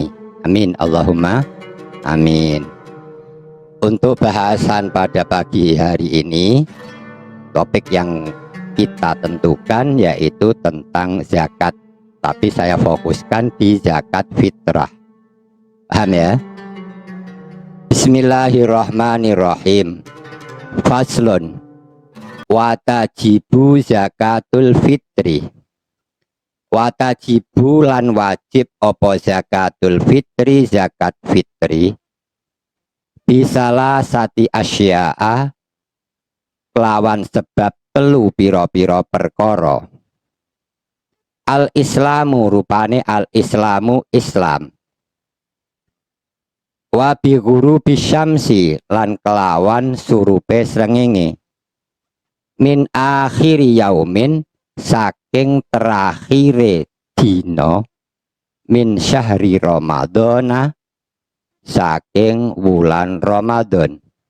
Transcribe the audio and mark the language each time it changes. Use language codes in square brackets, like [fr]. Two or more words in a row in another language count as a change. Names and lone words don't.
[ar] آمين. اللهم آمين. [id] Untuk bahasan pada pagi hari ini, topik yang kita tentukan yaitu tentang zakat. Tapi saya fokuskan di zakat fitrah. Paham ya? [ar] بسم الله الرحمن الرحيم. فصل. وتجب زكاة الفطر. [jv] Watajibu lan wajib opo [ar] زكاة الفطر, [jv] zakat fitri. [ar] بثلاثة أشياء [jv] kelawan sebab telu piro-piro perkara. [ar] الإسلام [jv] rupane [ar] الإسلام [jv] Islam. [ar] وبغروب الشمس [jv] lan kelawan surupe srengenge. [ar] من آخر يوم [jv] saking terakhire dina [ar] من شهر رمضان [jv] saking wulan Ramadan.